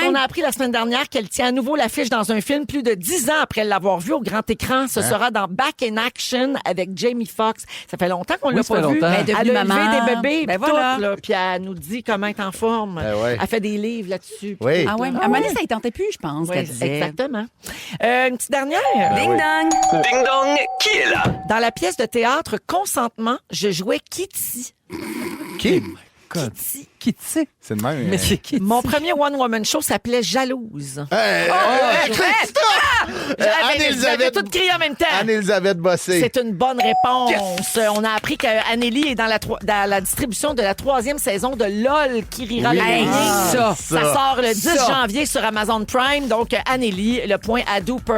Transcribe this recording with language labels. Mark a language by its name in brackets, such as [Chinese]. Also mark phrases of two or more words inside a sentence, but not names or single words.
[French] qu'on a appris la semaine dernière qu'elle tient à nouveau l'affiche dans un film plus de 10 ans après l'avoir vu au grand écran. Ce sera dans Back in Action avec Jamie Foxx. Ça fait longtemps qu'on Oui, l'a ça pas fait vu. longtemps. Elle est Elle devenue a élevé maman. des bébés, Ben puis voilà. tout, là, puis elle nous dit comment être en forme. ouais. Elle fait des livres là-dessus. puis Oui. tout, Ah ouais, là. à un moment donné, ça ne tentait plus, je pense, Oui, qu'elle disait. exactement. Une petite dernière. Ding dong! Ding dong, qui est là? Dans la pièce de théâtre Consentement, je jouais Kitty. Qui? Qui tu sais? C'est de même. Mais c'est qui? Mon premier one-woman show s'appelait Jalouse. Anne-Elisabeth. J'ai tout crié en même temps. Anne-Elisabeth Bossé. C'est une bonne réponse. On a appris qu'Anneli est dans la distribution de la 3e saison de LOL qui rira le Hey, dernier. ça. sort le 10 janvier sur Amazon Prime. Donc, Anneli, le point à Dooper.